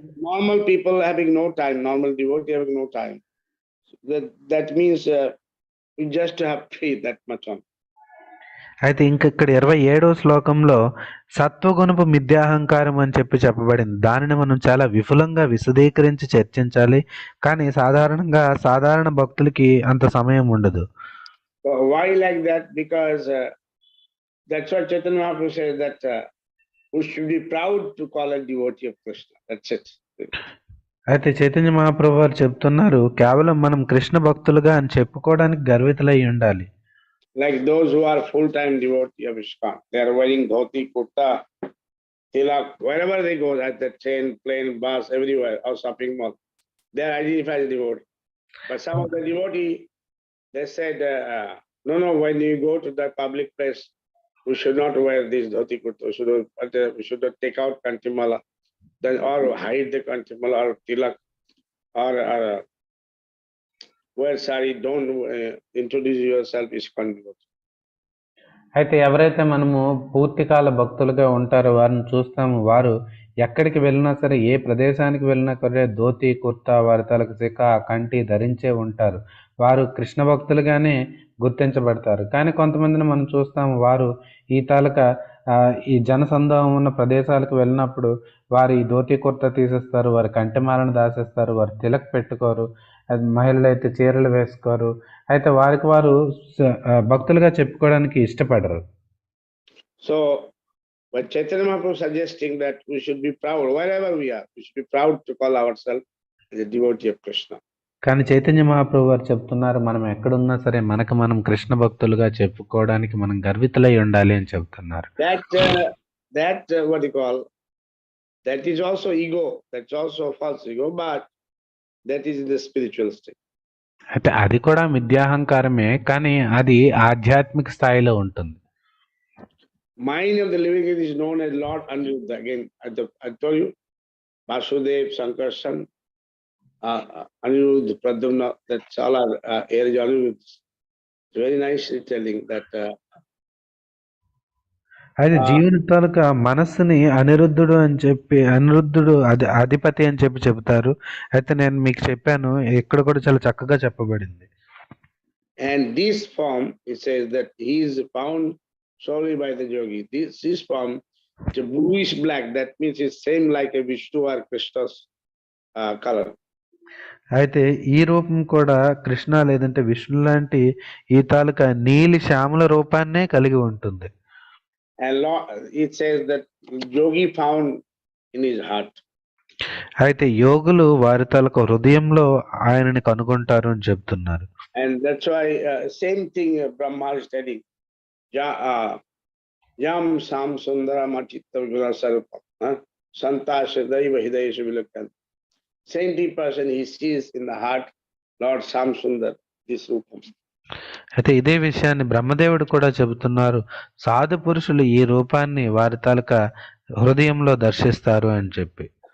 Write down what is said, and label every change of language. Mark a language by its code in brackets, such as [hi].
[en] Normal people having no time, normal devotee having no time. That means we just have faith that much on. [te] అయితే ఇక్కడ 27వ శ్లోకంలో సత్వగుణపు మిథ్యాహంకారం అని చెప్పబడింది. దానిని మనం చాలా విపులంగా విశదీకరించి చర్చించాలి. కానీ సాధారణ భక్తులకి అంత సమయం ఉండదు. [en] Why like that? Because that's what Chaitanya Mahaprabhu says, that we should be proud to call a devotee of Krishna. That's it. [te] అయితే చైతన్య మహాప్రభు వారు చెప్తున్నారు కేవలం మనం కృష్ణ భక్తులుగా అని చెప్పుకోవడానికి గర్వితులై ఉండాలి. [en] like those who are full-time devotee of ISKCON, they are wearing dhoti, kurta, tilak, wherever they go, at the train, plane, bus, everywhere, or shopping mall, they are identified as devotee. But some of the devotee, they said, no, when you go to the public place, we should not wear this dhoti kurta, we should not take out kantimala, then or hide the kantimala or tilak, or wear sari, don't introduce yourself ISKCON devotee. [te] అయితే ఎవరైతే మనము పూర్తికాల భక్తులుగా ఉంటారో వారిని చూస్తాము. వారు ఎక్కడికి వెళ్ళినా సరే, ఏ ప్రదేశానికి వెళ్ళినా సరే ధోతి, కుర్తా, వారి తలకు సిక, కంఠి ధరించే ఉంటారు. వారు కృష్ణ భక్తులుగానే గుర్తించబడతారు. కానీ కొంతమందిని మనం చూస్తాము, వారు ఈ తాలూకా ఈ జనసందోహం ఉన్న ప్రదేశాలకు వెళ్ళినప్పుడు వారు ఈ ధోతి, కుర్తా తీసేస్తారు, వారి కంఠమాలను దాసేస్తారు, వారు తిలక్ పెట్టుకోరు, మహిళలు అయితే చీరలు వేసుకోరు. అయితే వారికి వారు భక్తులుగా చెప్పుకోవడానికి ఇష్టపడరు. [en] So, but Chaitanya Mahaprabhu suggesting that we should be proud wherever we are. We should be proud to call ourselves as a devotee of Krishna. [te] కానీ చైతన్య మహాప్రభు వారు చెప్తున్నారు, మనం ఎక్కడున్నా సరే మనకు మనం కృష్ణ భక్తులుగా చెప్పుకోవడానికి మనం గర్వితులై ఉండాలి అని చెప్తున్నారు. [en] That what you call, that is also ego. That's also false ego, but that is in the spiritual state. [te] అయితే అది కూడా మిథ్యాహంకారమే, కానీ అది ఆధ్యాత్మిక స్థాయిలో ఉంటుంది. [en] Mind of the living is known as Lord Aniruddha. Again, I told you, Vasudev, Sankarshan, Aniruddha, Pradyumna, that's all our area Aniruddha. It's very nicely telling that. [te] అయితే జీవుని తాలూకా మనస్సుని అనిరుద్ధుడు అధిపతి అని చెప్తారు. అయితే నేను మీకు చెప్పాను, ఇక్కడ కూడా చాలా చక్కగా చెప్పబడింది. [en] And this form, it says that he is found solely by the yogi. This form, the bluish black, that means it's same like a Vishnu or Krishna's color. [te] అయితే ఈ రూపం కూడా కృష్ణ లేదంటే విష్ణు లాంటి ఈ తాలూకా నీలి శ్యామల రూపాన్నే కలిగి ఉంటుంది. [en] And it says that yogi found in his heart. [te] అయితే యోగులు వారి తాలూకా హృదయంలో ఆయనని కనుగొంటారు అని చెప్తున్నారు. [en] And that's why same thing Brahma is telling. [sa] Yam sam sundara machitta guna sarupam santasya daiva hidayeshu vilakkan. [en] Same person he sees in the heart, Lord Sam Sundar, this rupam. [te] అయితే ఇదే విషయాన్ని బ్రహ్మదేవుడు కూడా చెబుతున్నారు, సాధు పురుషులు ఈ రూపాన్ని వారి తాలూకా హృదయంలో దర్శిస్తారు అని చెప్పి.